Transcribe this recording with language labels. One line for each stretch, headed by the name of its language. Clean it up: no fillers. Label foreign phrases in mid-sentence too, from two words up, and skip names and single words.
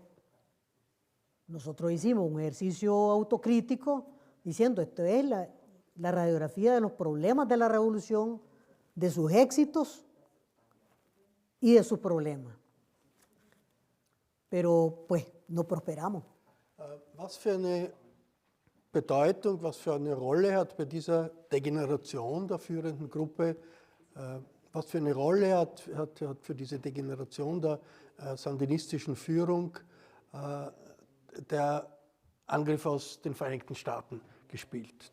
Spanish: Nosotros hicimos un ejercicio autocrítico diciendo, esto es la radiografía de los problemas de la revolución, de sus éxitos y de sus problemas. Pero, pues, no prosperamos.
German: Was für eine Bedeutung, was für eine Rolle hat bei dieser Degeneration der führenden Gruppe, was für eine Rolle hat für diese Degeneration der sandinistischen Führung der Angriff aus den Vereinigten Staaten gespielt?